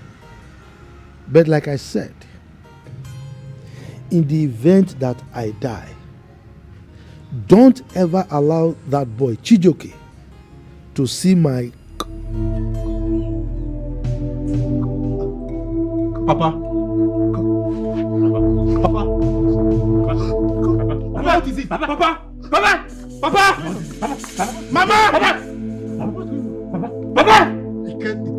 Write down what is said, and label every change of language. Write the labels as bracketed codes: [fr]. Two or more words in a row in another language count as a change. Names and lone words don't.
[en] But like I said, in the event that I die, don't ever allow that boy, Chijoke, to see my... Papa. Papa. What is it? Papa. Papa. Papa. Papa. Mama! Papa. Papa! It can't be.